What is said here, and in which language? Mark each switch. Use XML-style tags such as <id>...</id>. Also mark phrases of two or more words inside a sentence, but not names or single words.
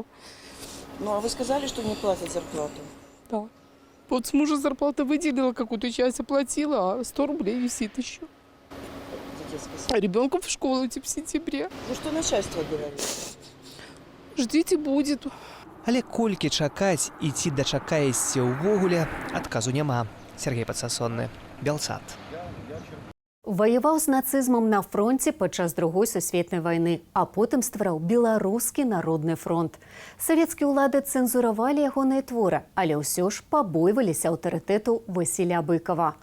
<ru>Ну, а вы сказали, что не платят зарплату? Да. Вот с мужа зарплата выделила, какую-то часть оплатила, а 100 рублей висит еще. А ребенку в школу идти в сентябре. Ну, что начальство говорит? Ждите, будет.</ru> <be>Але колькі чакаць і ці дачакаешся ўвогуле, адказу няма. Сергей Падсасонны, Белсат. Ваяваў з нацызмам на фронте падчас Другой сусветнай вайны, а потым ствараў Беларускі народны фронт. Савецкія ўлады цэнзуравалі ягоныя творы, але ўсё ж пабойваліся аўтарытэту Васіля Быкова.</be>